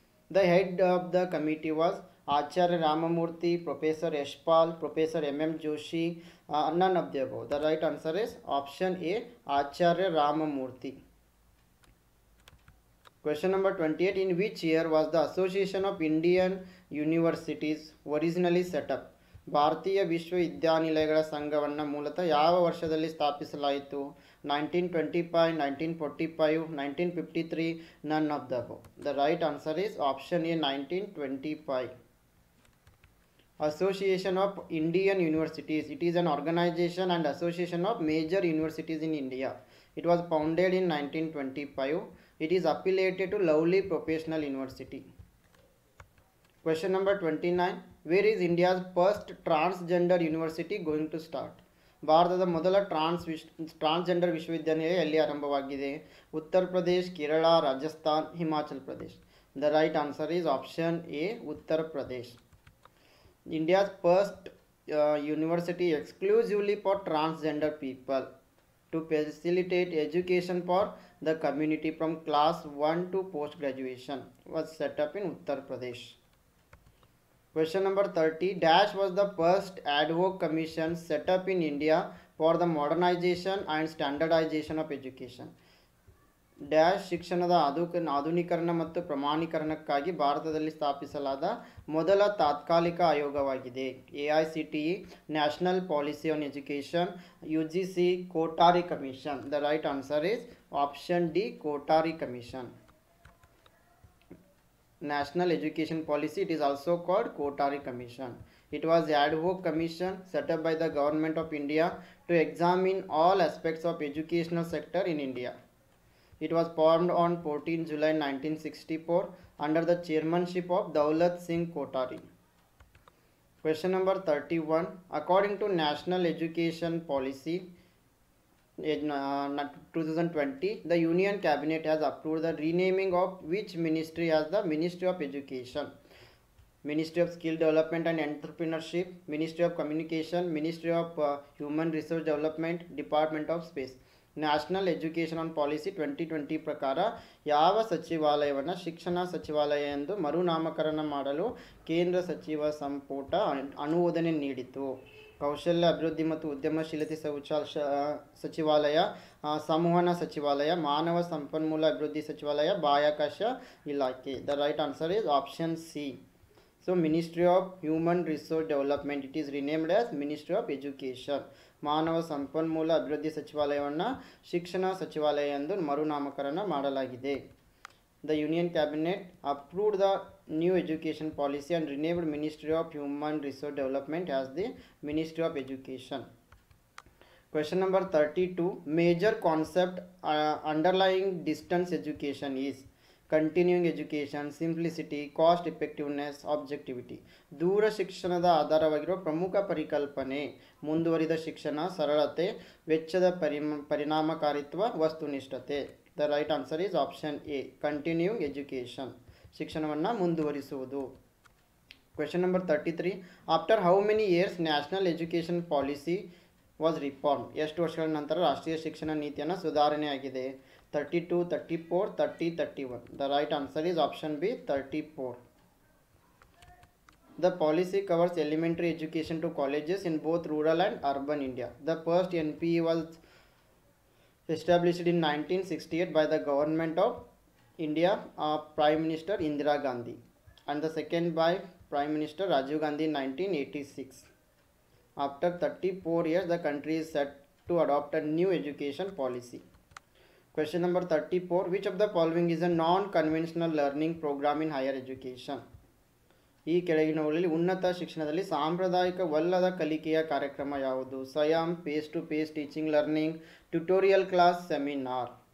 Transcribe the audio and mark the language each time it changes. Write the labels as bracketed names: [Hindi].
[English] The head of the committee was Acharya Ramamurthy, Professor Yashpal, Professor M.M. Joshi, none of the above. The right answer is option A, Acharya Ramamurthy. Question number 28. In which year was the Association of Indian Universities originally set up? [Kannada] ಭಾರತೀಯ ವಿಶ್ವವಿದ್ಯಾನಿಲಯಗಳ ಸಂಘವನ್ನು ಮೂಲತಃ ಯಾವ ವರ್ಷದಲ್ಲಿ ಸ್ಥಾಪಿಸಲಾಯಿತು? [English] 1925, 1945, 1953, none of the above. The right answer is option A, 1925. Association of Indian Universities. It is an organization and association of major universities in India. It was founded in 1925. It is affiliated to Lovely Professional University. Question number 29. Where is India's first transgender university going to start? [Kannada] ಭಾರತದ ಮೊದಲ transgender ವಿಶ್ವವಿದ್ಯಾನಿಲಯ ಎಲ್ಲಿ ಆರಂಭವಾಗಿದೆ? Uttar Pradesh, Kerala, Rajasthan, Himachal Pradesh. [English] The right answer is option A, Uttar Pradesh. India's first university exclusively for transgender people to facilitate education for the community from class 1 to post graduation was set up in Uttar Pradesh. Question number 30. Dash was the first ad hoc commission set up in India for the modernization and standardization of education. [Kannada] Dash ಶಿಕ್ಷಣದ ಆಧುನೀಕರಣ ಮತ್ತು ಪ್ರಮಾಣೀಕರಣಕ್ಕಾಗಿ ಭಾರತದಲ್ಲಿ ಸ್ಥಾಪಿಸಲಾದ ಮೊದಲ ತಾತ್ಕಾಲಿಕ ಆಯೋಗವಾಗಿದೆ. [English] AICTE national policy on education, UGC Kothari commission. The right answer is option D, Kothari commission. National Education Policy, it is also called Kotari Commission. It was the ad hoc commission set up by the government of India to examine all aspects of educational sector in India. It was formed on 14 July 1964 under the chairmanship of Daulat Singh Kotari. Question number 31. According to National Education Policy in 2020, the Union Cabinet has approved the renaming of which ministry as the Ministry of Education? Ministry of Skill Development and Entrepreneurship, Ministry of Communication, Ministry of Human Resource Development, Department of Space. [Kannada] National education on policy 2020 ಪ್ರಕಾರ ಯಾವ ಸಚಿವಾಲಯವನ್ನು ಶಿಕ್ಷಣ ಸಚಿವಾಲಯ ಎಂದು ಮರುನಾಮಕರಣ ಮಾಡಲು ಕೇಂದ್ರ ಸಚಿವ ಸಂಪುಟ ಅನುಮೋದನೆ ನೀಡಿತು? ಕೌಶಲ್ಯ ಅಭಿವೃದ್ಧಿ ಮತ್ತು ಉದ್ಯಮಶೀಲತೆ ಸಚಿವಾಲಯ, ಸಂವಹನ ಸಚಿವಾಲಯ, ಮಾನವ ಸಂಪನ್ಮೂಲ ಅಭಿವೃದ್ಧಿ ಸಚಿವಾಲಯ, ಬಾಹ್ಯಾಕಾಶ ಇಲಾಖೆ. [English] The right answer is option C. So Ministry of Human Resource Development, it is renamed as Ministry of Education. [Kannada] ಮಾನವ ಸಂಪನ್ಮೂಲ ಅಭಿವೃದ್ಧಿ ಸಚಿವಾಲಯವನ್ನು ಶಿಕ್ಷಣ ಸಚಿವಾಲಯ ಎಂದು ಮರುನಾಮಕರಣ ಮಾಡಲಾಗಿದೆ. [English] The Union Cabinet approved the new education policy and renamed Ministry of Human Resource Development as the Ministry of Education. Question number 32. Major concept underlying distance education is continuing education, simplicity, cost effectiveness, objectivity. [Kannada] ದೂರ ಶಿಕ್ಷಣದ ಆಧಾರವಾಗಿರುವ ಪ್ರಮುಖ ಪರಿಕಲ್ಪನೆ ಮುಂದುವರಿದ ಶಿಕ್ಷಣ, ಸರಳತೆ, ವೆಚ್ಚದ ಪರಿಣಾಮಕಾರಿತ್ವ, ವಸ್ತುನಿಷ್ಠತೆ. [English] the right answer is option A, continuing education, [Kannada] ಶಿಕ್ಷಣವನ್ನು ಮುಂದುವರಿಸುವುದು. [English] Question number 33. After how many years national education policy was reform? [Kannada] ಎಷ್ಟು ವರ್ಷಗಳ ನಂತರ ರಾಷ್ಟ್ರೀಯ ಶಿಕ್ಷಣ ನೀತಿಯನ್ನು ಸುಧಾರಣೆ ಆಗಿದೆ? [English] 32, 34, 30, 31. The right answer is option B, 34. The policy covers elementary education to colleges in both rural and urban India. The first NPE was established in 1968 by the government of India, Prime Minister Indira Gandhi, and the second by Prime Minister Rajiv Gandhi in 1986. After 34 years, the country is set to adopt a new education policy. Question number 34. Which of the following is a non-conventional learning program in higher education? [Kannada] ಈ ಕೆಳಗಿನವುಗಳಲ್ಲಿ ಉನ್ನತ ಶಿಕ್ಷಣದಲ್ಲಿ ಸಾಂಪ್ರದಾಯಿಕವಲ್ಲದ ಕಲಿಕೆಯ ಕಾರ್ಯಕ್ರಮ ಯಾವುದು? [English] Swayam, face to face teaching learning, tutorial class, seminar.